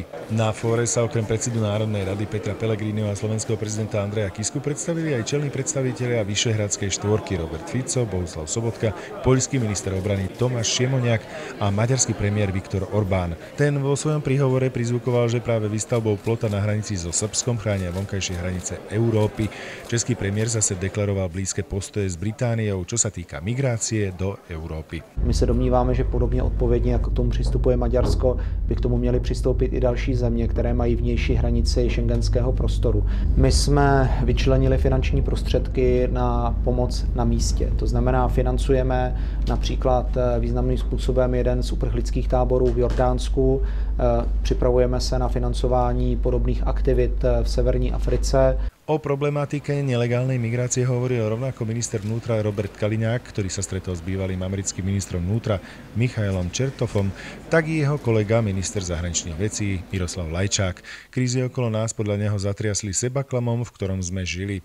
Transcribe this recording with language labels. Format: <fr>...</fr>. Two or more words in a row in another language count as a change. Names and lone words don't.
<sk>Na fóre sa okrem predsedu Národnej rady Petra Pellegriniho a slovenského prezidenta Andreja Kisku predstavili aj čelní predstavitelia Vyšehradskej štvorky Robert Fico, Bohuslav Sobotka, poľský minister obrany Tomáš Šimoniak a maďarský premiér Viktor Orbán. Ten vo svojom príhovore prizvukoval, že práve výstavbou plota na hranici so Srbskom chránia vonkajšie hranice Európy. Český premiér zase deklaroval blízke postoje s Britániou, čo sa týka migrácie do Európy.</sk> <cs>My se domníváme, že podobně odpovědně, jako k tomu přistupuje Maďarsko, by k tomu měly přistoupit i další země, které mají vnější hranici šengenského prostoru. My jsme vyčlenili finanční prostředky na pomoc na místě. To znamená, financujeme například významným způsobem jeden z uprchlických táborů v Jordánsku. Připravujeme se na financování podobných aktivit v severní Africe.</cs> <sk>O problematike nelegálnej migrácie hovoril rovnako minister vnútra Robert Kaliňák, ktorý sa stretol s bývalým americkým ministrom vnútra Michailom Čertoffom, tak i jeho kolega minister zahraničných vecí Miroslav Lajčák. Krízy okolo nás podľa neho zatriasli sebaklamom, v ktorom sme žili.</sk>